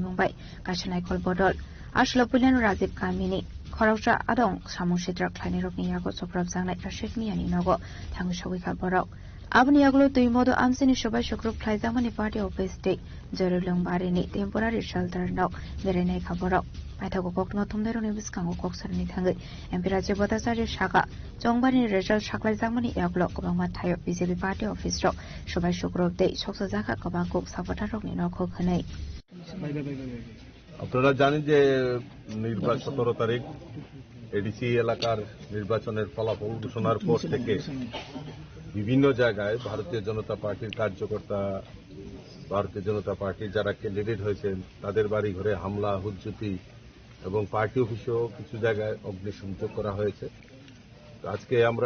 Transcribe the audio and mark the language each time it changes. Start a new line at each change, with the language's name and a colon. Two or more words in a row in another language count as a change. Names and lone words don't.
Kok Borok: Mumbai Kashanai Kol Bodol Ashlo Pulan Rajiv Kamini Khorokja Adong Shamushitra Klani Rokni Yago Soprab Zangnai Rashid Miyani Nogo Tangshawika Borok Abni Yaglo Tuimodo Amsini Shobai Shukrup Klaizamani Party Office Day Jorulung Barini
English: Temporary Shelter
Kok Borok: Nok Bereneka Borok Paitago Kokno Tumderoni Biskango Koksarni Tangi MP Rajya Bata Sarji Shaka Jongbani Result Shaklaizamani Yaglo Kobangma Tayo BJP Party Office Rok Shobai Shukrup Day Shoksa Zaka Kobangkuk Sapota Rokni Noko Khanai
Bangla: আপনারা জানেন যে 17 তারিখ এডিসি এলাকার নির্বাচনের ফলাফল ঘোষণার পর থেকে বিভিন্ন জায়গায় ভারতীয় জনতা পার্টির কার্যকর্তা ভারতীয় জনতা পার্টির যারা ক্যান্ডিডেট হয়েছেন তাদের বাড়ি ঘরে হামলা হুজ্জুতি এবং
English: party office
Bangla: কিছু জায়গায় অগ্নিসংযোগ করা হয়েছে আজকে আমরা